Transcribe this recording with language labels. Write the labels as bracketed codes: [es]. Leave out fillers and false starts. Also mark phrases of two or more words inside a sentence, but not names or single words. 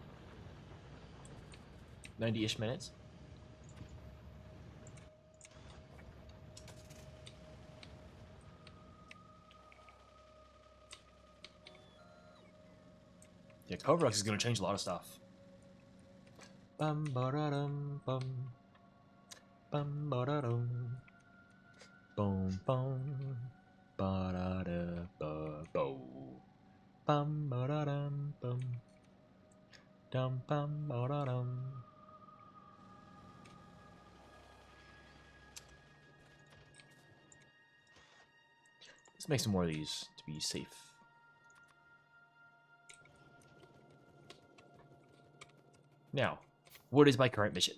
[en] 90-ish minutes. Yeah, Kovarex is gonna change a lot of stuff. Bum ba da dum bum. Bum ba da dum. Boom boom. Ba da da ba bo. Bum ba da dum bum. Dum bum ba da dum. Let's make some more of these to be safe. Now, what is my current mission?